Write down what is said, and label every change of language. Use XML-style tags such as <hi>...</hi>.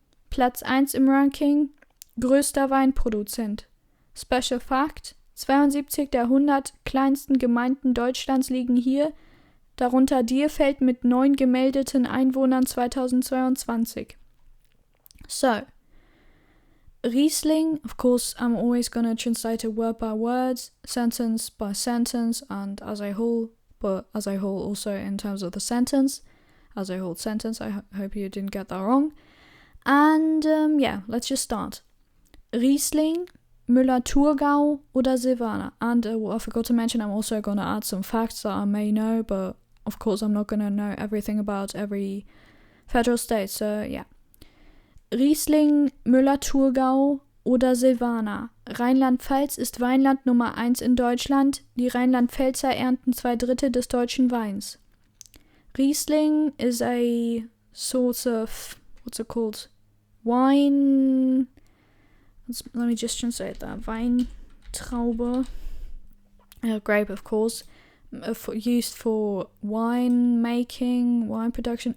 <de>Platz 1 im Ranking: größter Weinproduzent. Special Fact: 72 der 100 kleinsten Gemeinden Deutschlands liegen hier, darunter Dierfeld mit 9 gemeldeten Einwohnern 2022.</de> <en>So, Riesling, of course, I'm always going to translate it word by word, sentence by sentence, and as a whole, but as a whole also in terms of the sentence, as a whole sentence. I hope you didn't get that wrong. And yeah, let's just start.</en> <de>Riesling, Müller-Thurgau oder Silvaner.</de> <en>And I forgot to mention, I'm also going to add some facts that I may know, but of course I'm not going to know everything about every federal state. So yeah.</en> <de>Riesling, Müller-Thurgau oder Silvaner. Rheinland-Pfalz ist Weinland Nummer 1 in Deutschland. Die Rheinland-Pfälzer ernten 2/3 des deutschen Weins.</de> <en>Riesling is a sort of, what's it called? Wine. Let me just translate that. Weintraube. Grape, of course. Used for wine making, wine production.</en>